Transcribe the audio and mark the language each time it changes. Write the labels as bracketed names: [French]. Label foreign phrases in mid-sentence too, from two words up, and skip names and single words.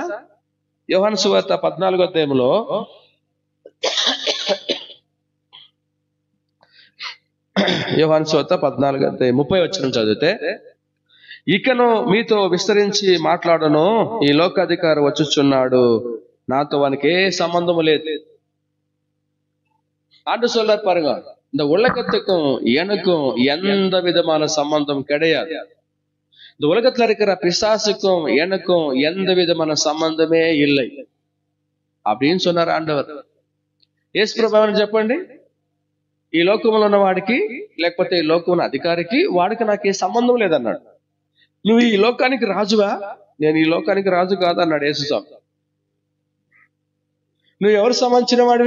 [Telugu] యోహాను సువార్త 14వ అధ్యాయంలో యోహాను సువార్త 14:30 వచనం చదివితే, ఇకను మీతో విస్తరించి మాట్లాడను, ఈ లోకాధికారి వచ్చుచున్నాడు, నాతో వానికి ఏ సంబంధము లేదు. [Tamil] ஆண்டு சொல்றார் பாருங்க, இந்த உலகத்துக்கும் எனக்கும் எந்த விதமான சம்பந்தம் கிடையாது. இந்த உலகத்துல இருக்கிற பிசாசுக்கும் எனக்கும் எந்த விதமான சம்பந்தமே இல்லை அப்படின்னு சொன்னார் ఆండవర్. [Telugu] యేసు ప్రభువుని చెప్పండి, ఈ లోకంలో ఉన్న వాడికి, లేకపోతే ఈ లోకం అధికారికి, వాడికి నాకు ఏ సంబంధం లేదన్నాడు. నువ్వు ఈ లోకానికి రాజువా? నేను ఈ లోకానికి రాజు కాదన్నాడు యేసుస్వామి. నువ్వు ఎవరు సంబంధించిన వాడివి?